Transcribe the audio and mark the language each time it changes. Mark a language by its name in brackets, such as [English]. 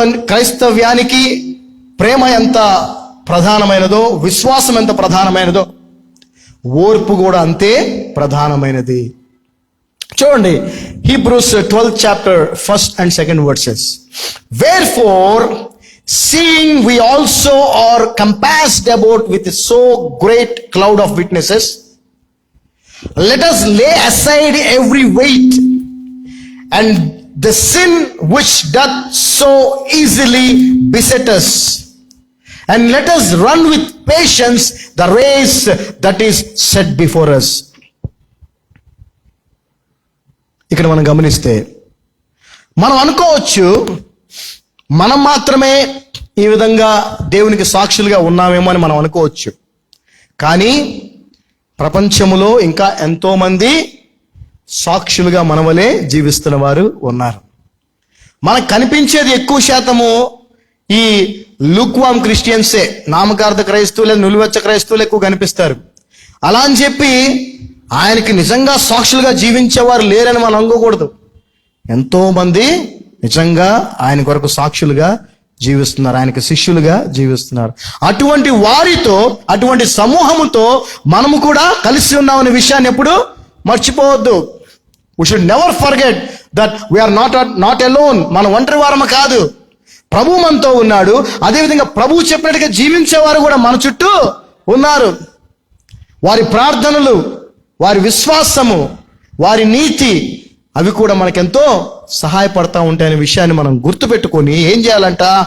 [Telugu] క్రైస్తవ్యానికి ప్రేమ ఎంత ప్రధానమైనదో, విశ్వాసం ఎంత ప్రధానమైనదో, ఓర్పు కూడా అంతే ప్రధానమైనది. చూడండి, [English] Hebrews 12th chapter 1st and 2nd verses. Wherefore, seeing we also are compassed about with so great cloud of witnesses, let us lay aside every weight and the sin which doth so easily beset us, and let us run with patience the race that is set before us. [Telugu] ఇక్కడ మనం గమనిస్తే మనం అనుకోవచ్చు, మనం మాత్రమే ఈ విధంగా దేవునికి సాక్షులుగా ఉన్నామేమో అని మనం అనుకోవచ్చు. కానీ ప్రపంచములో ఇంకా ఎంతో మంది సాక్షులుగా మన వలె జీవిస్తున్న వారు ఉన్నారు. మనకు కనిపించేది ఎక్కువ శాతము ఈ లూక్వామ్ క్రిస్టియన్సే, నామకార్థ క్రైస్తవులే, నులివెచ్చ క్రైస్తవులు ఎక్కువ కనిపిస్తారు. అలా అని చెప్పి ఆయనకి నిజంగా సాక్షులుగా జీవించేవారు లేరని మనం అనుకోకూడదు. ఎంతో మంది నిజంగా ఆయన కొరకు సాక్షులుగా జీవిస్తున్నారు, ఆయనకు శిష్యులుగా జీవిస్తున్నారు. అటువంటి వారితో, అటువంటి సమూహముతో మనము కూడా కలిసి ఉన్నామనే విషయాన్ని ఎప్పుడు మర్చిపోవద్దు. [English] We should never forget that we are not alone. [Telugu] మనం ఒంటరి వారము కాదు, ప్రభు మనతో ఉన్నాడు. అదేవిధంగా ప్రభువు చెప్పినట్టుగా జీవించేవారు కూడా మన చుట్టూ ఉన్నారు. వారి ప్రార్థనలు, వారి విశ్వాసము, వారి నీతి, అవి కూడా మనకెంతో సహాయపడతా ఉంటాయనే విషయాన్ని మనం గుర్తుపెట్టుకొని ఏం చేయాలంట?